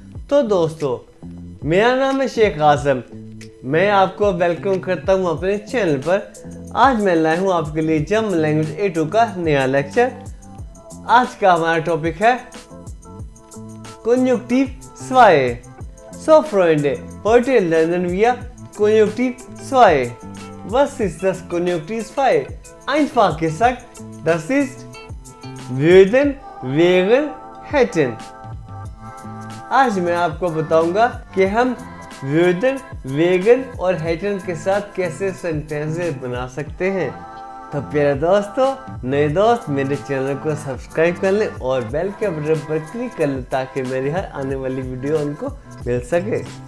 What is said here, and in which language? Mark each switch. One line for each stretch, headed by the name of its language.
Hindi: तो दोस्तों, मेरा नाम है शेख आजम। मैं आपको वेलकम करता हूं अपने चैनल पर। आज मैं लाया हूं आपके लिए जर्मन लैंग्वेज A2 का नया लेक्चर। आज का हमारा टॉपिक है Konjunktiv 2।
German: So Freunde, heute lernen wir Konjunktiv 2. Was ist das Konjunktiv 2? Einfach gesagt, das ist würden, wären, hätten.
Hindi: आज मैं आपको बताऊंगा कि हम würden, wären और hätten के साथ कैसे सेंटेंसेस बना सकते हैं। तो प्यारे दोस्तों, नए दोस्त मेरे चैनल को सब्सक्राइब कर लें और बेल के बटन पर क्लिक कर लें ताकि मेरी हर आने वाली वीडियो उनको मिल सके।